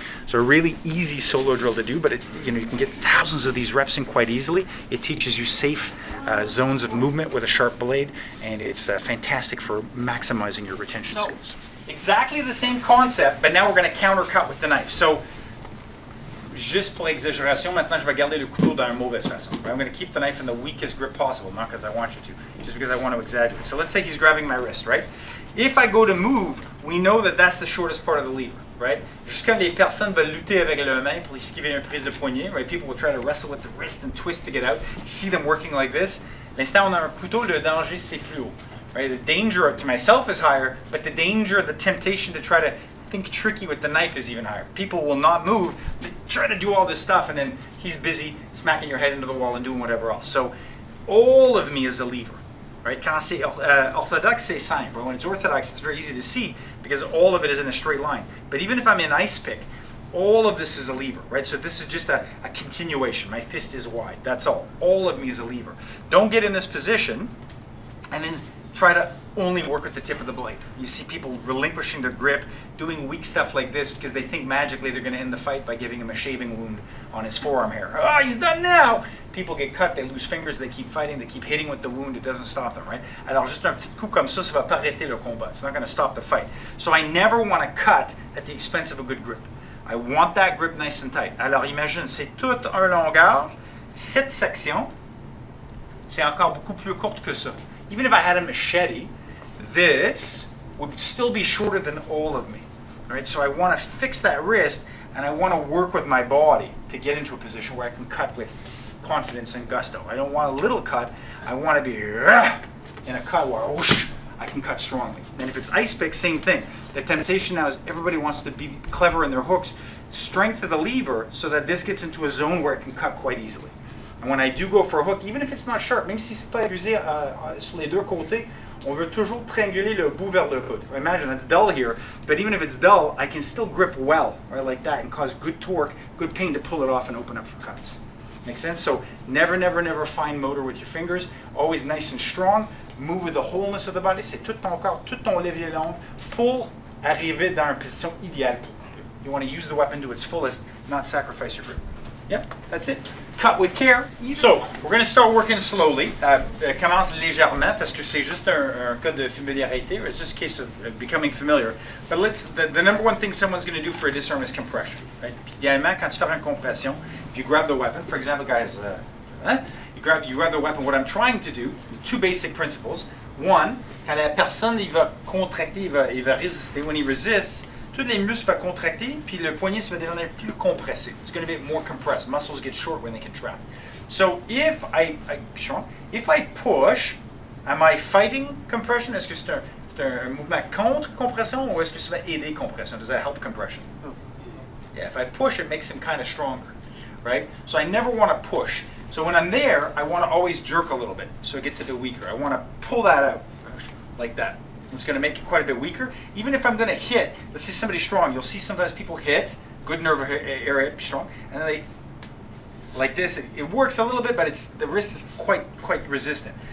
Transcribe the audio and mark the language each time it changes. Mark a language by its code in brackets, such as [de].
[en] So a really easy solo drill to do, but you can get thousands of these reps in quite easily. It teaches you safe zones of movement with a sharp blade, and it's fantastic for maximizing your retention skills. Exactly the same concept, but now we're going to countercut with the knife. [fr] So, juste pour exagération, maintenant je vais garder le couteau dans une mauvaise façon. [en] I'm going to keep the knife in the weakest grip possible, not because I want you to, just because I want to exaggerate. So let's say he's grabbing my wrist, right? If I go to move, we know that that's the shortest part of the lever, right? [fr] Juste comme les personnes veulent lutter avec leurs mains pour esquiver une prise de poignet, right? [en] People will try to wrestle with the wrist and twist to get out. You see them working like this. [fr] L'instant on a un couteau, le danger c'est plus haut, right? [en] The danger to myself is higher, but the danger, the temptation to try to think tricky with the knife is even higher. People will not move, they try to do all this stuff, and then he's busy smacking your head into the wall and doing whatever else. So all of me is a lever, right? [fr] Quand c'est Orthodox, c'est simple. [en] When it's Orthodox, it's very easy to see because all of it is in a straight line. But even if I'm in ice pick, all of this is a lever, right? So this is just a continuation. My fist is wide, that's all. All of me is a lever. Don't get in this position and then try to only work with the tip of the blade. You see people relinquishing their grip, doing weak stuff like this because they think magically they're going to end the fight by giving him a shaving wound on his forearm hair. Oh, he's done now! People get cut, they lose fingers, they keep fighting, they keep hitting with the wound, it doesn't stop them, right? [fr] Alors juste un petit coup comme ça, ça va pas arrêter le combat. [en] It's not going to stop the fight. So I never want to cut at the expense of a good grip. I want that grip nice and tight. [fr] Alors imagine, c'est toute une longueur. Cette section, c'est encore beaucoup plus courte que ça. [en] Even if I had a machete, this would still be shorter than all of me, right? So I want to fix that wrist, and I want to work with my body to get into a position where I can cut with confidence and gusto. I don't want a little cut. I want to be in a cut where whoosh, I can cut strongly. And if it's ice pick, same thing. The temptation now is everybody wants to be clever in their hooks. Strength of the lever so that this gets into a zone where it can cut quite easily. And when I do go for a hook, even if it's not sharp, [fr] même si c'est pas abusé sur les deux côtés, on veut toujours trianguler le bout vers le hood. [en] Imagine it's dull here, but even if it's dull, I can still grip well, right, like that, and cause good torque, good pain to pull it off and open up for cuts. Make sense? So never, never, never fine motor with your fingers. Always nice and strong. Move with the wholeness of the body. [fr] C'est tout ton corps, tout ton levier long pour arriver dans une position idéale pour couper. [en] You want to use the weapon to its fullest, not sacrifice your grip. Yep, that's it. Cut with care. So, we're going to start working slowly. [fr] Commence légèrement parce que c'est juste un cas de familiarité. [en] It's just a case of becoming familiar. But the number one thing someone's going to do for a disarm is compression. Right? [fr] Idéalement, quand tu fais une compression, [en] if you grab the weapon, for example, guys, you grab the weapon, what I'm trying to do, two basic principles. One, [fr] quand la personne il va contracter, il va résister. [en] When he resists, [fr] tous les muscles vont contracter, puis le poignet ça va devenir plus compressé. [en] It's going to be more compressed. Muscles get short when they contract. So if I push, am I fighting compression? [fr] Est-ce que c'est un mouvement contre compression ou est-ce que ça va aider compression? [en] Does that help compression? Yeah, if I push, it makes him kind of stronger, right? So I never want to push. So when I'm there, I want to always jerk a little bit so it gets a bit weaker. I want to pull that out like that. It's going to make it quite a bit weaker. Even if I'm going to hit, let's say somebody's strong, you'll see sometimes people hit, good nerve area, strong, and then they, like this, it works a little bit, but the wrist is quite resistant.